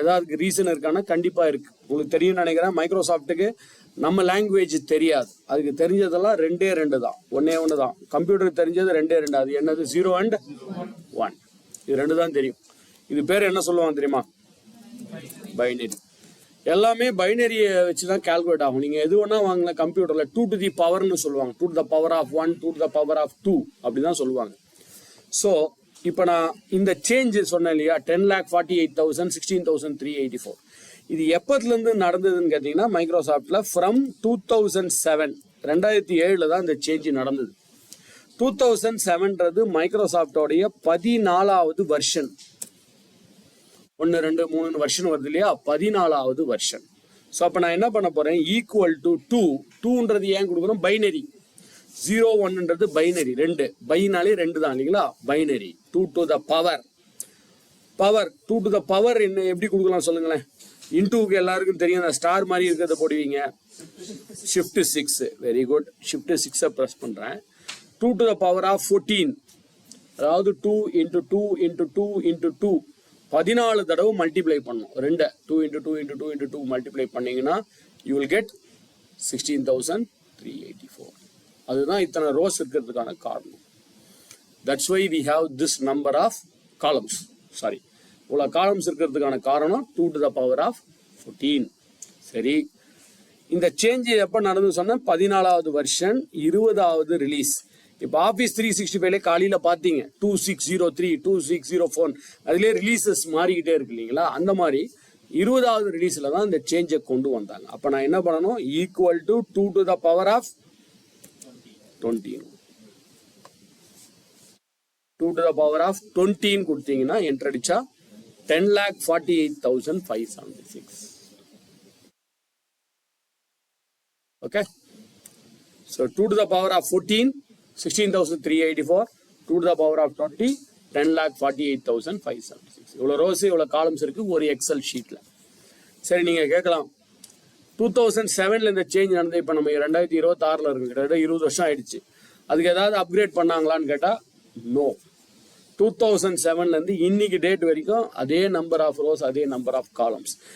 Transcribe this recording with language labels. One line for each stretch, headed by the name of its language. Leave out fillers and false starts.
Tamil: ஏதாவது ரீசன் இருக்கான்னா கண்டிப்பாக இருக்கு. உங்களுக்கு தெரியும் நினைக்கிறேன். மைக்ரோசாஃப்ட்டுக்கு நம்ம லாங்குவேஜ் தெரியாது, அதுக்கு தெரிஞ்சதெல்லாம் 2 தான், 1 தான். கம்ப்யூட்டருக்கு தெரிஞ்சது 2. அது என்னது? 0 and 1. இது 2 தான் தெரியும். இது பேர் என்ன சொல்லுவாங்க தெரியுமா? பைனரி. எல்லாமே பைனரியை வச்சு தான் கால்குலேட் ஆகும். நீங்க எது வேணா வாங்கல கம்ப்யூட்டர்ல
English: 2 to the power
Tamil: ன்னு சொல்லுவாங்க.
English: 2 to the power of 1, 2 to the power of 2
Tamil: அப்படிதான் சொல்லுவாங்க. ஸோ இப்போ நான் இந்த சேஞ்ச் சொன்னேன் இல்லையா, 10,48,000 16,384. இது எப்பத்துலேருந்து நடந்ததுன்னு கேட்டிங்கன்னா, மைக்ரோசாஃப்டில் ஃப்ரம் 2007 2007 தான் இந்த சேஞ்ச் நடந்தது. 2007ன்றது மைக்ரோசாஃப்டோடைய 14வது வெர்ஷன். 1 2 3 வெர்ஷன் வருது இல்லையா, 14வது வெர்ஷன். ஸோ அப்போ நான் என்ன பண்ண போகிறேன், ஈக்குவல் டு 2ன்றது ஏன் கொடுக்குறோம்? பைனரி. 0 1ன்றது பைனரி, 2. பைனாலே 2 தான் இல்லைங்களா, binary.
English: 2 to the power 2 to the power
Tamil: என்ன எப்படி கொடுக்கலாம் சொல்லுங்களேன்? இன்டூக்கு எல்லாருக்கும் தெரியும், அந்த ஸ்டார் மாதிரி இருக்கிறத போடுவீங்க. Shift 6. Very good. Shift 6 press பண்ணுறேன்.
English: 2 to the power of 14
Tamil: அதாவது
English: 2 into 2 into 2 into 2 14
Tamil: தடவை மல்டிப்ளை பண்ணும்.
English: 2 into 2 into 2 into 2
Tamil: மல்டிப்ளை பண்ணீங்கன்னா
English: you will get 16,384.
Tamil: அதுதான் இத்தனை ரோஸ் இருக்கிறதுக்கான காரணம்.
English: That's why we have this number of columns. Sorry,
Tamil: இவ்வளோ காலம்ஸ் இருக்கிறதுக்கான காரணம்
English: 2 to the power of 14.
Tamil: சரி, இந்த சேஞ்ச் எப்போ நடந்து சொன்னால் 14வது வெர்ஷன் 20வது ரிலீஸ். இப்போ ஆஃபீஸ் 365 காலையில் பார்த்தீங்க 2603 2604 அதுலேயே ரிலீசஸ் மாறிக்கிட்டே இருக்கு இல்லைங்களா? அந்த மாதிரி 20வது ரிலீஸில் தான் இந்த சேஞ்சை கொண்டு வந்தாங்க. அப்போ நான் என்ன பண்ணணும்?
English: equal to 2 to the power of 20 2 to the power of 20
Tamil: கொடுத்தீங்கன்னா என்ட்ரு அடிச்சா
English: 10,48,576. Okay, so 2 to the power of 14 16,384, 2 to the power of 20 10,48,576.
Tamil: இவ்வளோ ரோஸ் இவ்வளோ காலம்ஸ் இருக்கு ஒரு எக்ஸல் ஷீட்ல. சரி, நீங்க கேட்கலாம் 2007ல இந்த சேஞ்ச் நடந்தது, இப்போ நம்ம 2026ல இருக்கு, கிட்டத்தட்ட 20 வருஷம் ஆயிடுச்சு. அதுக்கு ஏதாவது அப்கிரேட் பண்ணாங்களான்னு கேட்டா நோ. 2007லேருந்து இன்னைக்கு டேட் வரைக்கும் அதே நம்பர் ஆஃப் ரோஸ் அதே நம்பர் ஆஃப் காலம்ஸ்.